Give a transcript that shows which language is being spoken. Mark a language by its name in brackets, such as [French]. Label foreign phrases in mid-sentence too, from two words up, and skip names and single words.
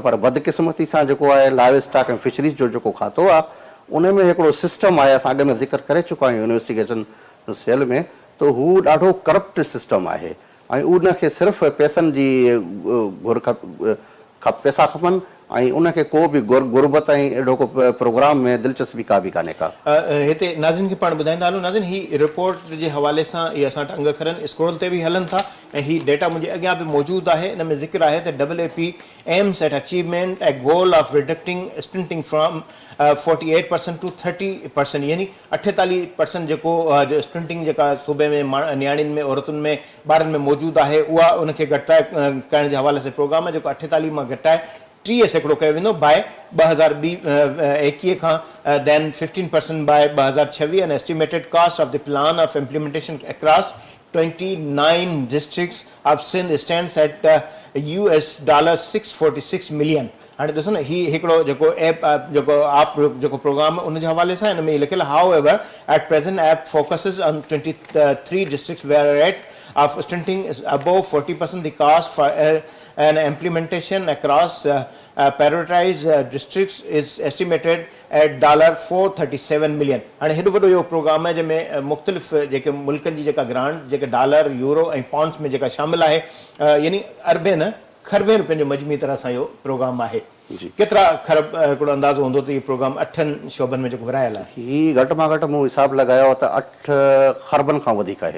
[Sindhi] पर बदकिस्मती सां जेको आहे [English] live stock [Sindhi] ऐं फिशरीज़ जो जेको खातो आहे उन में हिकिड़ो सिस्टम आहे, असां अॻ में ज़िक्र करे चुका आहियूं [English] investigation cell [Sindhi] में, त हू ॾाढो [English] corrupt system [Sindhi] आहे ऐं उनखे सिर्फ़ु पैसनि जी पैसा खपनि ऐं उनखे को बि गुरबत ऐं अहिड़ो को प्रोग्राम में दिलचस्पी का बि कान्हे का। हिते नाज़िन खे पाण ॿुधाईंदा हलूं। नाज़िन ही रिपोर्ट जे हवाले सां इहे असां वटि अंग खरनि स्क्रोल ते बि हलनि था ऐं ही डेटा मुंहिंजे अॻियां बि मौजूदु आहे। इन में ज़िक्र आहे त [English] WAP aims at achievement a goal of reducing stunting from 48% to 30%, [Sindhi] यानी 48% जेको स्टंटिंग जेका सूबे में नियाणियुनि में औरतुनि में ॿारनि में मौजूदु आहे उहा उनखे घटाए करण जे हवाले सां प्रोग्राम जेको 48 मां घटाए 30% कयो वेंदो बाय 2021 खां [English] then 15% by 2026 and estimated cost of the plan of implementation across 29 districts of Sindh stands at $646 million. [Sindhi] हाणे ॾिसो न ही हिकिड़ो जेको ऐप जेको आप जेको प्रोग्राम उन जे हवाले सां हिन में लिखियलु [English] however at present APP focuses on 23 districts where rate of stunting is above 40%. The cost for an implementation across prioritized districts is estimated at $437 million. [Sindhi] हाणे हेॾो वॾो इहो प्रोग्राम आहे जंहिंमें मुख़्तलिफ़ जेके मुल्कनि जी जेका ग्रांट जेके डॉलर यूरो ऐं पाउंड्स में जेका शामिल आहे यानी अरबे न खरबे रुपयनि जो मजमूई तरह सां इहो प्रोग्राम आहे। केतिरा खरब हिकिड़ो अंदाज़ो हूंदो त इहो प्रोग्राम 8 शोबनि में जेको विरायल आहे? ही घटि मां घटि मूं हिसाबु लॻायो त 8 खरबनि खां वधीक आहे।